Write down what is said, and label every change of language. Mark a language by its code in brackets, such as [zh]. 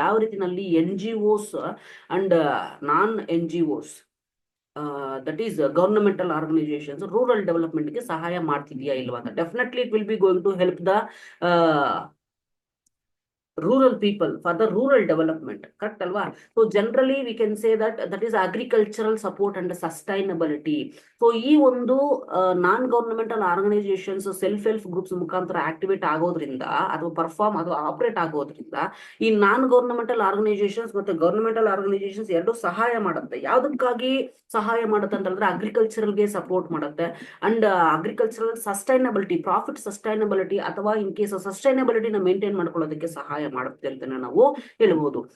[kn] ಯಾವ ರೀತಿನಲ್ಲಿ NGOs and non NGOs [en] that is [kn] governmental organisations rural development ಗೆ ಸಹಾಯ ಮಾಡ್ತಿದ್ಯಾ ಇಲ್ವಾ ಅಂತ. [en] Definitely it will be going to help the rural people for the rural development. Correct [kn] alva? [en] So generally we can say that is agricultural support and sustainability. [kn] So ee ಒಂದು ನಾನ್ governmental organisations self help groups ಮುಖಾಂತರ activate ಆಗೋದ್ರಿಂದ ಅಥವಾ perform ಅಥವಾ operate ಆಗೋದ್ರಿಂದ ಈ ನಾನ್ governmental organisations ಮತ್ತೆ governmental organisations ಎರಡು ಸಹಾಯ ಮಾಡುತ್ತೆ. ಯಾವ್ದಕ್ಕಾಗಿ ಸಹಾಯ ಮಾಡುತ್ತೆ ಅಂತ ಹೇಳಿದ್ರೆ ಅಗ್ರಿಕಲ್ಚರಲ್ ಗೆ ಸಪೋರ್ಟ್ ಮಾಡುತ್ತೆ and agricultural sustainability, profit sustainability ಅಥವಾ ಇನ್ ಕೇಸ್ ಸಸ್ಟೈನಬಿಲಿಟಿನ ಮೇಂಟೈನ್ ಮಾಡ್ಕೊಳ್ಳೋದಕ್ಕೆ ಸಹಾಯ ಮಾಡುತ್ತೆ ಅಂತಾನೆ ನಾವು ಹೇಳ್ಬೋದು.